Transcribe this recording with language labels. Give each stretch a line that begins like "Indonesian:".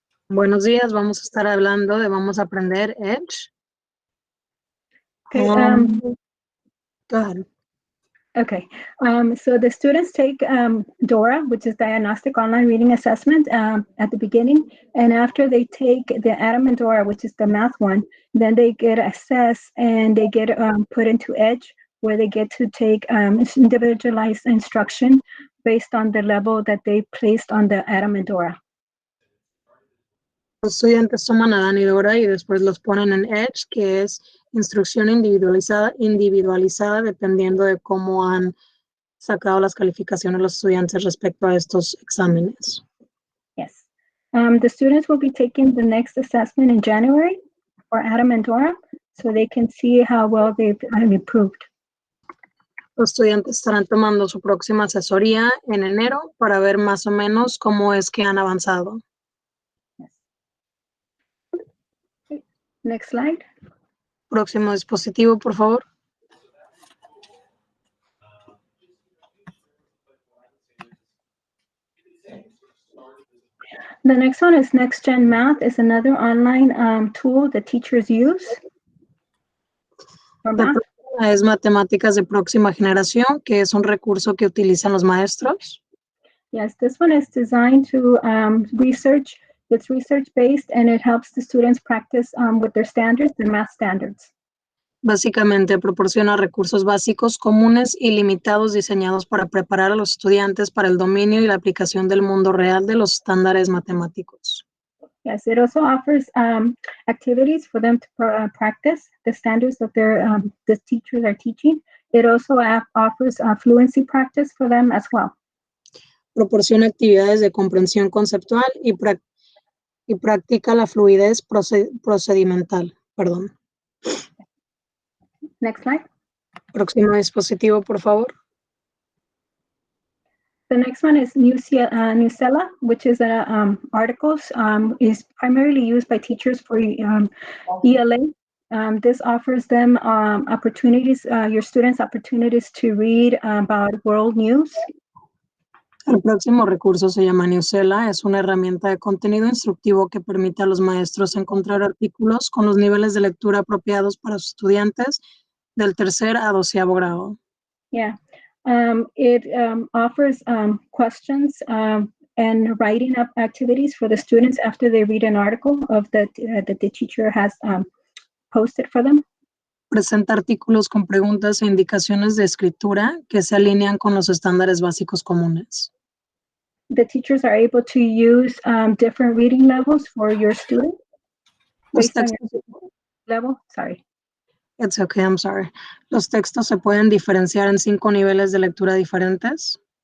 Spanish: Buenos días, vamos a estar hablando de Vamos a Aprender Edge.
English: Okay. Go ahead. Okay, so the students take DORA, which is Diagnostic Online Reading Assessment, at the beginning, and after they take the Adam and Dora, which is the math one, then they get assessed and they get put into EDGE, where they get to take individualized instruction based on the level that they placed on the Adam and Dora.
Spanish: Los estudiantes toman Adán y Dora y después los ponen en Edge, que es instrucción individualizada dependiendo de cómo han sacado las calificaciones los estudiantes respecto a estos exámenes.
English: Yes. The students will be taking the next assessment in January for Adam and Dora, so they can see how well they've improved.
Spanish: Los estudiantes estarán tomando su próxima asesoría en enero para ver más o menos cómo es que han avanzado.
English: Next slide.
Spanish: Próximo dispositivo, por favor.
English: The next one is Next Gen Math. Is another online tool that teachers use for
Spanish: La
English: math.
Spanish: próxima es Matemáticas de Próxima Generación, que es un recurso que utilizan los maestros.
English: Yes, this one is designed to research. It's research-based, and it helps the students practice with their standards, their math standards.
Spanish: Básicamente proporciona recursos básicos comunes y limitados diseñados para preparar a los estudiantes para el dominio y la aplicación del mundo real de los estándares matemáticos.
English: Yes, it also offers activities for them to practice the standards that the teachers are teaching. It also offers fluency practice for them as well.
Spanish: Proporciona actividades de comprensión conceptual y practica la fluidez procedimental. Perdón.
English: Next slide.
Spanish: Próximo dispositivo, por favor.
English: The next one is Newsela, which is articles. Is primarily used by teachers for ELA. This offers them opportunities, your students opportunities to read about world news.
Spanish: El próximo recurso se llama Newsela. Es una herramienta de contenido instructivo que permite a los maestros encontrar artículos con los niveles de lectura apropiados para sus estudiantes del 3er a 12º grado.
English: Yeah, it offers questions and writing up activities for the students after they read an article that the teacher has posted for them.
Spanish: Presenta artículos con preguntas e indicaciones de escritura que se alinean con los estándares básicos comunes.
English: The teachers are able to use different reading levels for your student.
Spanish: Los
English: Based on
Spanish: textos,
English: your level, sorry. it's okay, I'm sorry.
Spanish: Los textos se pueden diferenciar en 5 niveles de lectura diferentes.